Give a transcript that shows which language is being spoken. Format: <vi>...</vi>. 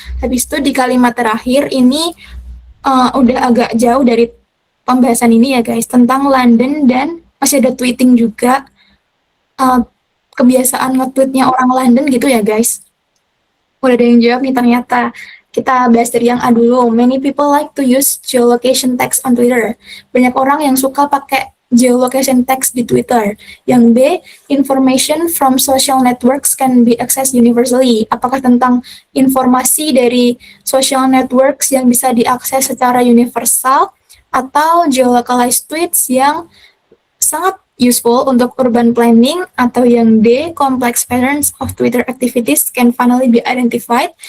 <id>Habis itu di kalimat terakhir ini udah agak jauh dari pembahasan ini ya guys, tentang London, dan masih ada tweeting juga, kebiasaan nge-tweetnya orang London gitu ya guys. Udah ada yang jawab nih ternyata. Kita bahas dari yang A dulu.</id> <en>Many people like to use geolocation text on Twitter.</en> <id>Banyak orang yang suka pakai geolocation text di Twitter. Yang B,</id> <en>information from social networks can be accessed universally.</en> <id>Apakah tentang informasi dari social networks yang bisa diakses secara universal, atau geolocalized tweets yang sangat useful untuk urban planning, atau yang D,</id> <en>complex patterns of Twitter activities can finally be identified.</en>